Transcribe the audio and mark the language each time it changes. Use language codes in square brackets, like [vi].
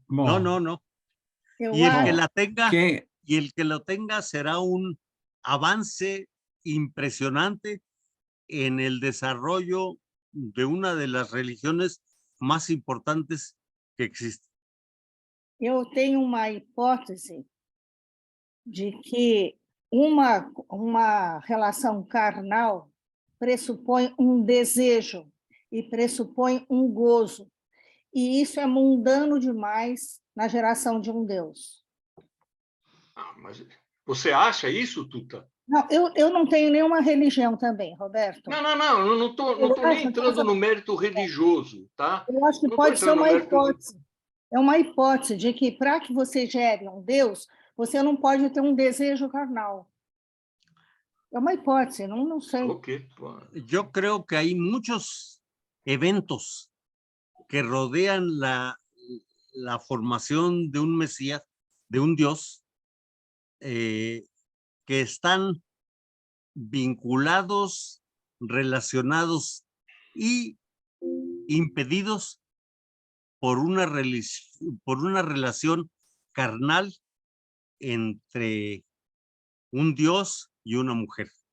[es] No. Y el que la tenga, y el que lo tenga será un avance impresionante en el desarrollo de una de las religiones más importantes que existe. [pt] Eu tenho uma hipótese de que uma relação carnal pressupõe um desejo e pressupõe um gozo. E isso é mundano demais na geração de um Deus. Mas você acha isso, Tuta? Não, eu não tenho nenhuma religião também, Roberto. Não estou nem entrando no mérito religioso, tá? Eu acho que pode ser uma hipótese. É uma hipótese de que, para que você gere um Deus, você não pode ter um desejo carnal. É uma hipótese, não sei. Okay. [es] Yo creo que hay muchos eventos que rodean la formación de un Mesías, de un Dios, que están vinculados, relacionados y impedidos por una relación carnal entre un Dios y una mujer.